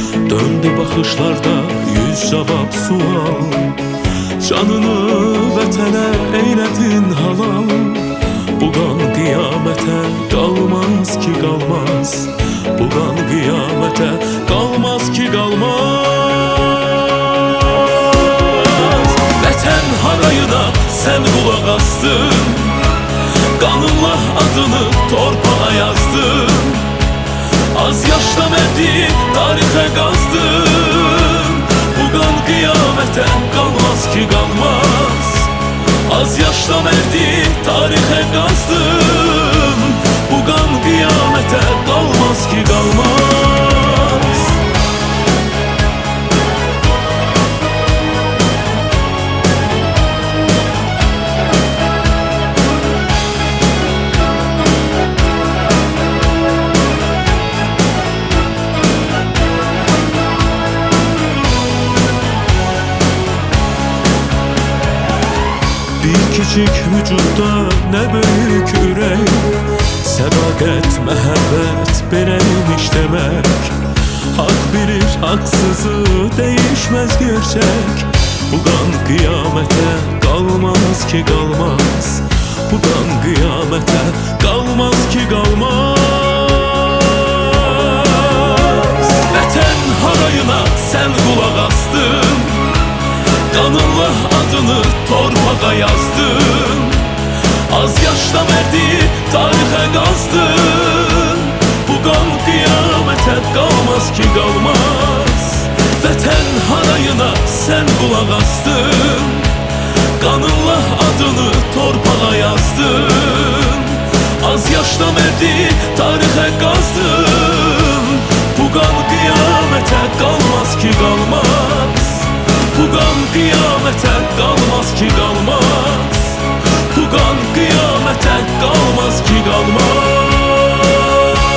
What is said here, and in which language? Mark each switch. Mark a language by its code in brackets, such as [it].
[az] Döndü baxışlarda yüz cavab sual. Canını vətənə eylədin halal. Bu qan qiyamətə qalmaz ki qalmaz. Bu qan qiyamətə qalmaz ki qalmaz. Vətən harayına sən qulaq astın. Qanınla adını torpağa yazdın. Az yaşda mərdi tarixə qazdın. Bu qan qiyamətə qalmaz ki qalmaz. Az yaşda mərdi tarixə qazdın. Bu qan qiyamətə qalmaz ki qalmaz. [tr] Küçük vücudda ne büyük ürek. [az] Sədaqət, məhəbbət beləymiş demək. [tr] Hak bilir haksızı değişmez gerçek. [az] Bu qan qiyamətə qalmaz ki qalmaz. Bu qan qiyamətə qalmaz ki qalmaz. Vətən harayına sən qulaq astın. Qanınla adını torpağa yazdın. Az yaşda mərdi tarixə qazdın. Bu qan qiyamətə qalmaz ki qalmaz. Vətən harayına sən qulaq astın. Qanınla adını torpağa yazdın. Az yaşda mərdi tarixə qazdın. Bu qan qiyamətə qalmaz ki qalmaz. Bu qan qiyamətə qalmaz ki qalmaz. Bu qan qiyamətə qalmaz ki qalmaz.